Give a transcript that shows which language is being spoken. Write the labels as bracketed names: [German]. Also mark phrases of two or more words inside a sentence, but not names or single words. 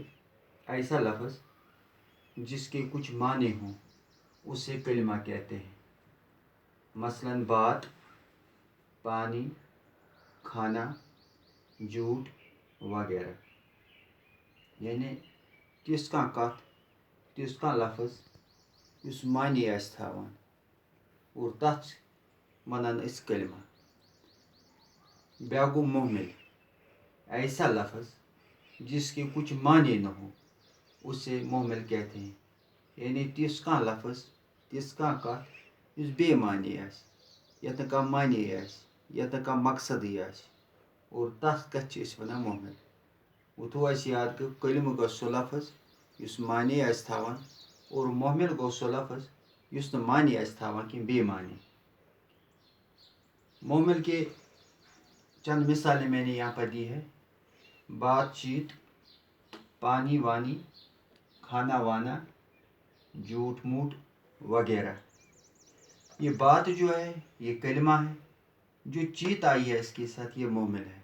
[Urdu] ایسا لفظ جس کے کچھ معنی ہوں اسے کلمہ کہتے ہیں۔ مثلاً بات، پانی، کھانا، جھوٹ وغیرہ۔ [Kashmiri] یعنی تِژھ کانٛہہ کتھ، تِژھ کانٛہہ لفظ یُس معنی آسہِ تھاوان اور تتھ چھِ ونان أسۍ کلمہ۔ بیٛاکھ گوٚو محمل، [Urdu] ایسا لفظ جس کے کچھ معنی نہ ہو اسے محمل کہتے ہیں۔ [Kashmiri] یعنی تِژھ کانٛہہ لفظ، تِژھ کانٛہہ کتھ یُس بے معنی آسہِ، یتھ نہٕ کانٛہہ معنی آسہِ، یتھ نہٕ کانٛہہ مقصدٕے آسہِ، اور تتھ کتھِ چھِ أسۍ ونان محمل۔ وۄنۍ تھوٚو اَسہِ یاد کہ کلمہ گوٚو سُہ لفظ یُس معنی آسہِ تھاوان، اور محمل گوٚو سُہ لفظ یُس نہٕ معنی آسہِ تھاوان کینٛہہ، بے معنی۔ [Urdu] محمل کے چند مثالیں میں نے یہاں پر دی ہے: بات چیت، پانی وانی، کھانا وانا، جھوٹ موٹ وغیرہ۔ یہ بات جو ہے یہ کلمہ ہے، جو چیت آئی ہے اس کے ساتھ یہ محمل ہے۔